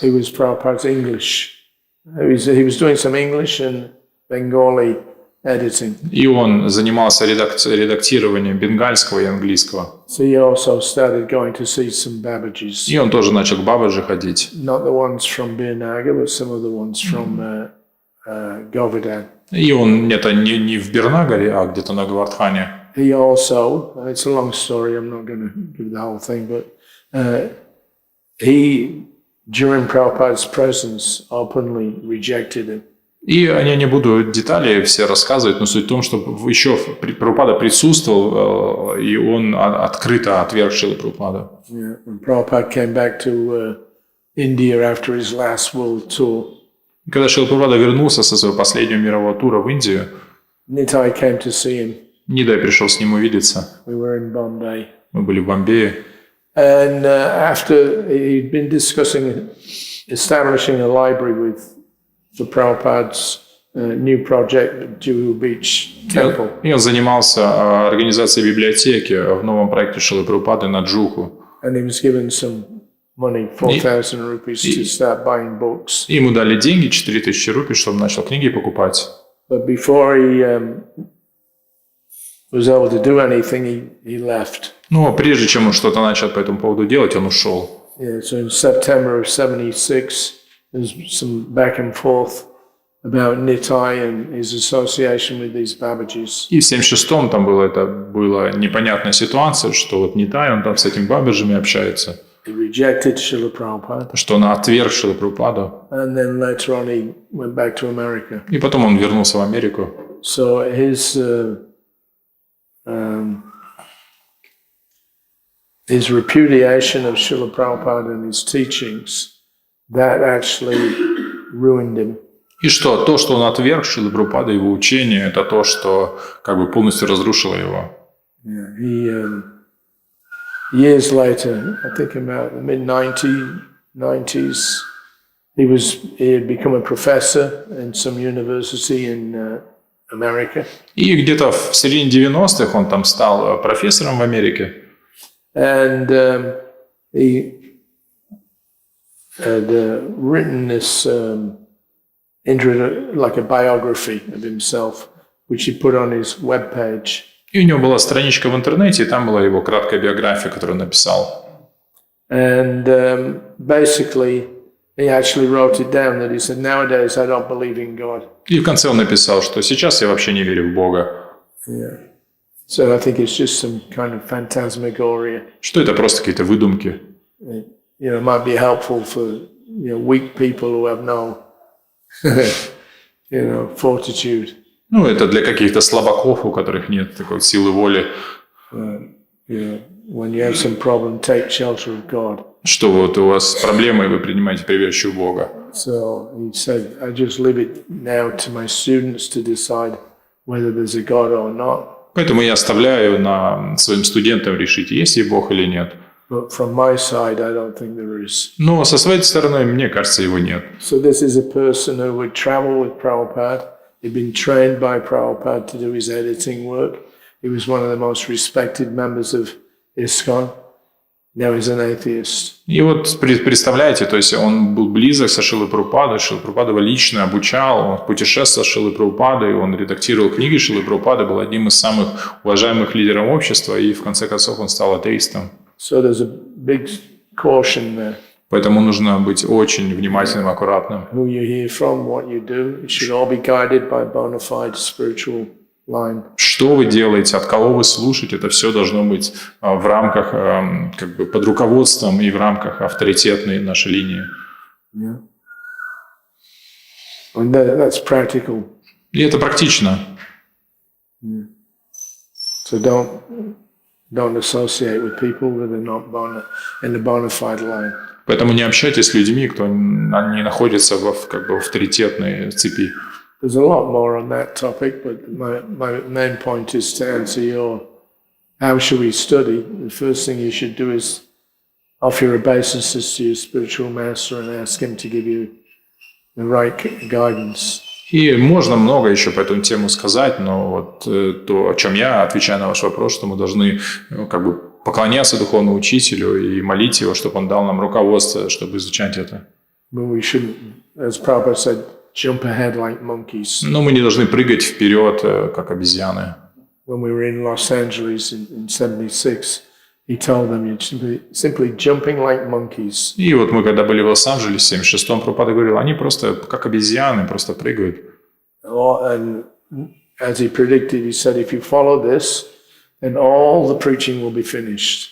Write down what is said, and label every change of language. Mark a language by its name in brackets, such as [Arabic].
[English] He was Prabhupada's English. He was doing some English and Bengali editing. [Russian] И он занимался редактированием бенгальского и английского. [English] So he also started going to see some Babajis. [Russian] И он тоже начал к Бабаджи ходить. [English] Not the ones from Birnaga, but some of the ones from Govardhan. [Russian] И он это не в Бирнагаре, а где-то на Гавардхане. [English] He also, it's a long story, I'm not going to give the whole thing, but he, during Prabhupada's presence, openly rejected him. [Russian] И я не буду детали все рассказывать, но суть в том, что еще Прабхупада присутствовал, и он открыто отверг Шрилу Прабхупаду. [English] Yeah. When Prabhupada came back to India after his last world tour, [Russian] Когда Шрила Прабхупада вернулся со своего последнего мирового тура в Индию, [English] Nitai came to see him. [Russian] Нидай пришел с ним увидеться. [English] We were in Bombay. [Russian] Мы были в Бомбее. [English] And after he'd been discussing establishing a library for Prabhupada's new project, Juhu Beach Temple. [Russian] И он занимался организацией библиотеки в новом проекте Шрилы Прабхупады на Джуху. [English] And he was given some money, 4,000 rupees, to start buying books. [Russian] Ему дали деньги, 4000 рупий, чтобы начал книги покупать. [English] But before he was able to do anything, he left. [Russian] Но прежде чем он что-то начал по этому поводу делать, он ушел. [English] Yeah, so in September of 76, there's some back and forth about Nitai and his association with these Babajis. [Russian] И в 76-м там была непонятная ситуация, что вот Нитай, он там с этими Бабаджами общается, [English] He rejected Srila Prabhupada. [Russian] что он отверг Шрилу Прабхупаду. [English] And then later on he went back to America. [Russian] И потом он вернулся в Америку. [English] So his repudiation of Srila Prabhupada and his teachings, that actually ruined him. [Russian] И что? То, что он отверг Шрилу Прабхупаду, его учение, это то, что как бы полностью разрушило его. [English] Yeah, he years later, I think about the mid-90s, he had become a professor in some university in America. [Russian] И где-то в середине 90-х он там стал профессором в Америке. [English] And he had written this like a biography of himself, which he put on his webpage. [Russian] И у него была страничка в интернете, и там была его краткая биография, которую он написал. [English] And basically, he actually wrote it down that he said, nowadays I don't believe in God. [Russian] И в конце он написал, что сейчас я вообще не верю в Бога. [English] Yeah. So I think it's just some kind of phantasmagoria. [Russian] Что это просто какие-то выдумки. [English] It might be helpful for weak people who have no, fortitude. [Russian] Ну, это для каких-то слабаков, у которых нет такой силы воли. [English] When you have some problem, take shelter of God. [Russian] Что вот у вас проблемы, и вы принимаете прибежище у Бога. [English] So he said, I just leave it now to my students to decide whether there's a God or not. [Russian] Поэтому я оставляю своим студентам решить, есть ли Бог или нет. [English] But from my side, I don't think there is. [Russian] Но со своей стороны, мне кажется, его нет. [English] So this is a person who would travel with Prabhupada. He'd been trained by Prabhupada to do his editing work. He was one of the most respected members of ISKCON. Now he's an atheist. [Russian] И вот представляете, то есть он был близок со Шрилой Прабхупадой, Шрила Прабхупада его лично обучал, он путешествовал с Шрилой Прабхупадой, он редактировал книги Шрилы Прабхупады, был одним из самых уважаемых лидеров общества, и в конце концов он стал атеистом. [English] So there's a big caution there. [Russian] Поэтому нужно быть очень внимательным, аккуратным. [English] Who you hear from, what you do, it should all be guided by bona fide spiritual line. [Russian] Что вы делаете, от кого вы слушаете, это все должно быть в рамках, как бы под руководством и в рамках авторитетной нашей линии. [English] Yeah. And that's practical. [Russian] И это практично. [English] Yeah. So don't associate with people that are not in the bona fide line. [Russian] Поэтому не общайтесь с людьми, кто не находится в авторитетной цепи. [English] There's a lot more on that topic, but my main point is to answer your how should we study. The first thing you should do is offer your obeisances to your spiritual master and ask him to give you the right guidance. [Russian] И можно много еще по эту тему сказать, но вот то, о чем я отвечаю на ваш вопрос, что мы должны поклоняться духовному учителю и молить его, чтобы он дал нам руководство, чтобы изучать это. [English] But we shouldn't, as Prabhupada said, jump ahead like monkeys. [Russian] Но мы не должны прыгать вперед, как обезьяны. [English] When we were in Los Angeles in 76, he told them you're simply jumping like monkeys. [Russian] И вот мы, когда были в Лос-Анджелесе, в 76-м, Прабхупада говорил, они просто как обезьяны, просто прыгают. [English] And as he predicted, he said, if you follow this, then all the preaching will be finished.